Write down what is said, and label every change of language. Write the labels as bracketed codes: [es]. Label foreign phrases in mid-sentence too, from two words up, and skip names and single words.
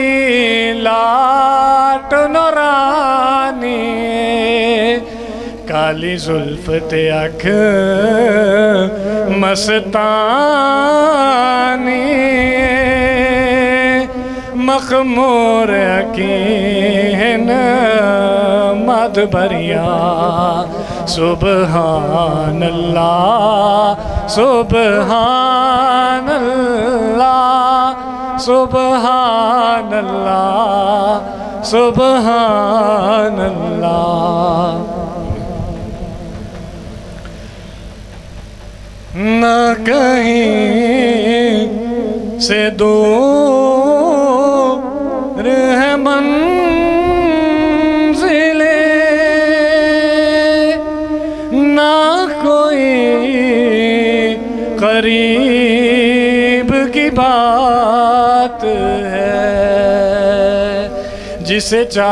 [pa] ਲਾਟ ਨੂਰਾਨੀ ਕਾਲੀ ਜ਼ੁਲਫ਼ ਤੇ ਅੱਖ ਮਸਤਾਨੀ ਮਖ਼ਮੂਰ ਅਕੀਨ ਮਦ ਭਰਿਆ [ar] سبحان الله سبحان الله سبحان الله سبحان الله. [hi] न कहीं से दूर है मंजिले ना कोई करीब की बात है जिसे